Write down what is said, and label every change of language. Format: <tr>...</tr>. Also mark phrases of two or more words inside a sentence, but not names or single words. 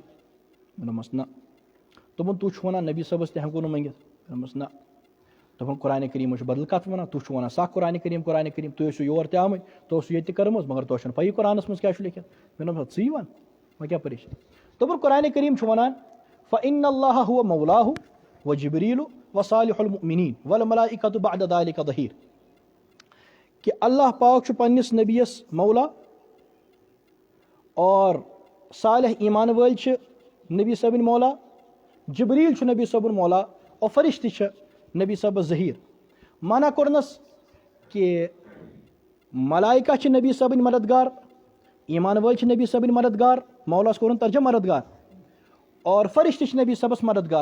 <ks>مےٚ دوٚپمس نہ. دوٚپُن تُہۍ چھُو ونان نبی صٲبس تہِ ہٮ۪کو نہٕ منٛگِتھ. مےٚ دوٚپمس نہ. دوٚپُن قرآن کریم چھُ بدل کتھ ونان، تُہۍ چھُو ونان سکھ قرآن کریم تُہۍ ٲسِو یور تہِ آمٕتۍ، تۄہہِ اوسوٕ ییٚتہِ تہِ کٔرمٕژ مگر تۄہہِ چھَنہٕ پَیی قرآنس منٛز کیٛاہ چھُ لیکھِتھ. مےٚ دوٚپمس ژٕے ون وۄنۍ کیٛاہ پریشٲنی. دوٚپُن قرآن کریم چھُ ونان</ks> <ar>فإن اللہ هو مولاه وجبریل وصالح المؤمنین والملائکۃ بعد ذلک ظہیر،</ar> <ks>کہ اللہ پاک چھُ پننس نبیس مولا اور صالح ایمان وٲلۍ چھِ نبی صٲبٕنۍ مولا، جبریل چھُ نبی صٲبُن مولا اور فرشتہٕ چھِ نبی صٲبس ظہیر. مانا کوٚرنس کہ ملائکہ چھِ نبی صٲبٕنۍ مددگار، ایمان وٲلۍ چھِ نبی صٲبٕنۍ مددگار، مولاس کوٚرُن ترجم مددگار، اور فرشتہٕ چھِ نبی صٲبس مددگار.</ks>